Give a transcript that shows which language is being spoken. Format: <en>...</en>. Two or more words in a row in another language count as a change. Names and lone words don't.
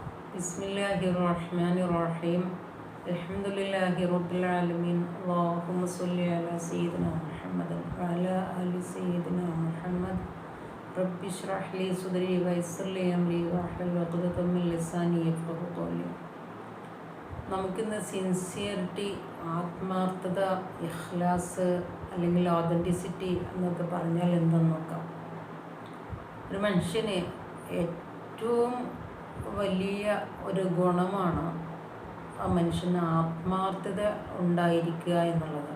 <ar>بسم الله الرحمن الرحيم الحمد لله رب العالمين اللهم صل على سيدنا محمد وعلى آل سيدنا محمد رب اشرح لي صدري ويسر لي أمري वह്ലുൽ عقدة من لساني يفقه قولي.</ar> <ml>നമുക്കിന്ന് സിൻസിയറിറ്റി, ആത്മാർത്ഥത, ഇഖ്ലാസ് അല്ലെങ്കിൽ ഓതൻറ്റിസിറ്റി എന്നൊക്കെ പറഞ്ഞാൽ എന്തെന്ന് നോക്കാം. ഒരു മനുഷ്യന് ഏറ്റവും വലിയ ഒരു ഗുണമാണ് ആ മനുഷ്യന് ആത്മാർത്ഥത ഉണ്ടായിരിക്കുക എന്നുള്ളത്.</ml>